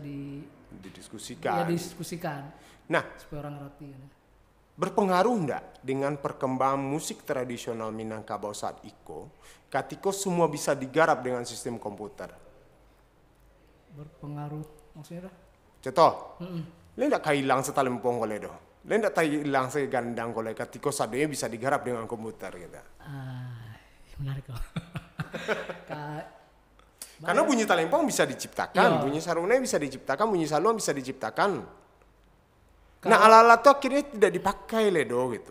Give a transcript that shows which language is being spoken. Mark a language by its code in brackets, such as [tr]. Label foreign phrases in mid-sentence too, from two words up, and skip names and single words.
[id] didiskusikan. Ya, didiskusikan. Nah, supaya orang ngerti kan. Berpengaruh enggak dengan perkembangan musik tradisional Minangkabau saat itu ketika semua bisa digarap dengan sistem komputer? Berpengaruh maksudnya dah? Contoh, [min] le ndak hilang setalempong kole do. Le ndak hilang segandang kole ketika sadenya [id] bisa digarap dengan komputer gitu. Menarik kok. Karena bunyi talempong bisa diciptakan, bunyi sarungnya bisa diciptakan, bunyi saluan bisa diciptakan. Nah alat-alat itu akhirnya tidak dipakai ledo gitu.